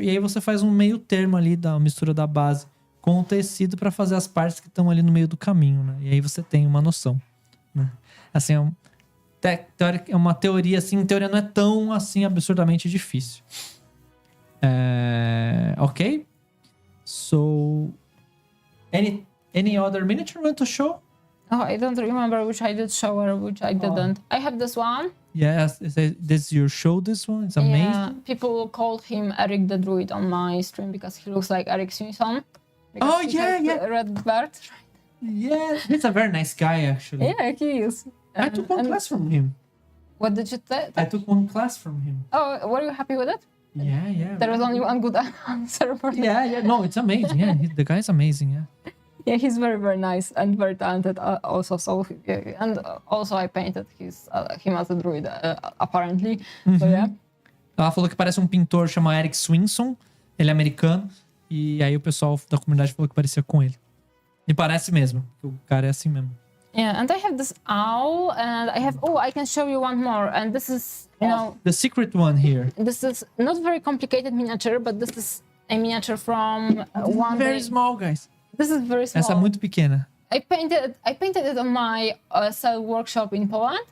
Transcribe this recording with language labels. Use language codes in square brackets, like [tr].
[pt] E aí você faz um meio termo ali da mistura da base com o tecido para fazer as partes que estão ali no meio do caminho, né? E aí você tem uma noção, né? Assim, é uma teoria, assim, em teoria não é tão, assim, absurdamente difícil. Ok? [en] So, any other miniature you want to show? Oh, I don't remember which I did show or which I didn't. I have this one. Yes, this your show, this one? It's amazing. Yeah, people called him Eric the Druid on my stream because he looks like Eric Simpson. Oh, yeah. Red beard. Yeah, he's a very nice guy, actually. Yeah, he is. I took one class from him. What did you say? I took one class from him. Oh, were you happy with it? Yeah. There was only one good answer for that. Yeah. No, it's amazing. Yeah, the guy's amazing. Yeah. Yeah, he's very, very nice and very talented also. So, and also I painted him as a druid, apparently. So, yeah. [pt] Ela falou que parece um pintor chamado Eric Swinson. Ele é americano. E aí o pessoal da comunidade falou que parecia com ele. E parece mesmo. O cara é assim mesmo. [en] Yeah, and I have this owl, and I can show you one more, and this is, the secret one here. This is not very complicated miniature, but this is a miniature from one Very day. small, guys. This is very small. [pt] Essa é muito pequena. [en] I painted it on my cell workshop in Poland.